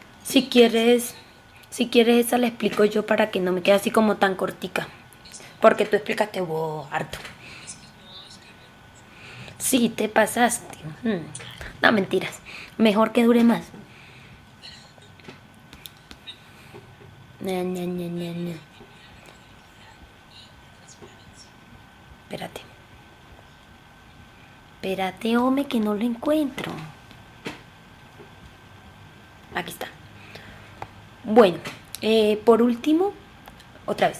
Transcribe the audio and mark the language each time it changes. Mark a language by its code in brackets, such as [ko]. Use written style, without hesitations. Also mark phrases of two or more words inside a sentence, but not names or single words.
[es] Si quieres, si quieres esa la explico yo para que no me quede así como tan cortica. Porque tú explicaste harto. Es que no, es que bueno, Sí, te pasaste. No, mentiras. Mejor que dure más. bueno, Ña, ña, ña, ña, bueno, ña. legitimidad, la credibilidad y la transparencia. Espérate. Espérate, hombre, que no lo encuentro. Aquí está. Bueno, por último, otra vez.